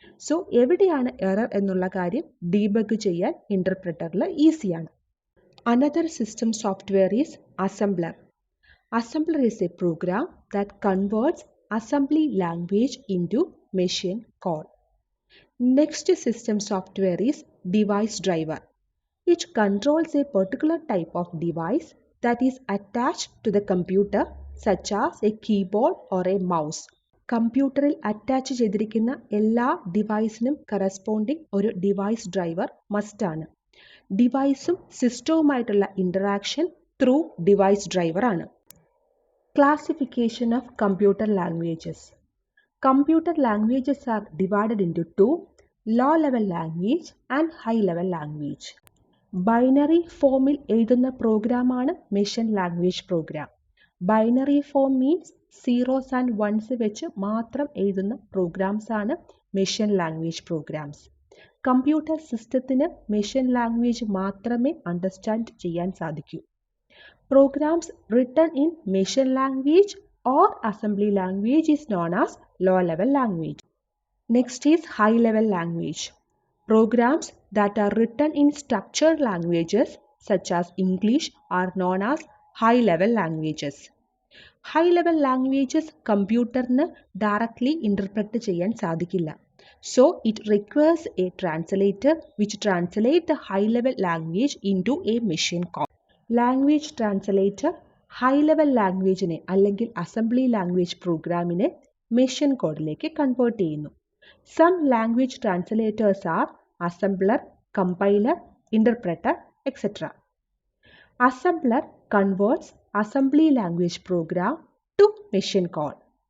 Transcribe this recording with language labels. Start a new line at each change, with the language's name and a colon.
Malayalam: So എവിടെയാണ് error എന്നുള്ള കാര്യം ഡീബഗ് ചെയ്യാൻ ഇൻ്റർപ്രറ്ററിൽ ഈസിയാണ്.
English: Another system software is assembler. Assembler is a program that converts assembly language into machine code. Next system software is device driver. It controls a particular type of device that is attached to the computer such as a keyboard or a mouse.
Malayalam: കമ്പ്യൂട്ടറിൽ attach ചെയ്തിരിക്കുന്ന എല്ലാ ഡിവൈസിനും corresponding ഒരു device driver മസ്റ്റാണ്. ഡിവൈസും സിസ്റ്റവുമായിട്ടുള്ള interaction through device driver ആണ്.
English: Classification of computer languages. Computer languages are divided into two, low-level language and high-level language.
Malayalam: Binary ഫോമിൽ എഴുതുന്ന പ്രോഗ്രാമാണ് machine language programme. Binary form means zeros and once വെച്ച് മാത്രം എഴുതുന്ന programmes ആണ് machine language programmes. Computer സിസ്റ്റത്തിന് machine language മാത്രമേ understand ചെയ്യാൻ സാധിക്കൂ.
English: Programs written in machine language or assembly language is known as low-level language. Next is high-level language. Programs that are written in structured languages such as English are known as high-level languages.
Malayalam: High-level languages കമ്പ്യൂട്ടറിന് directly interpret ചെയ്യാൻ സാധിക്കില്ല.
English: So it requires a translator which translates the high-level language into a machine code.
Malayalam: Language translator high level ലാംഗ്വേജിനെ അല്ലെങ്കിൽ assembly language പ്രോഗ്രാമിനെ machine കോഡിലേക്ക് convert ചെയ്യുന്നു.
English: Some language translators are assembler, compiler, interpreter etcetera. Assembler converts assembly language program to machine code.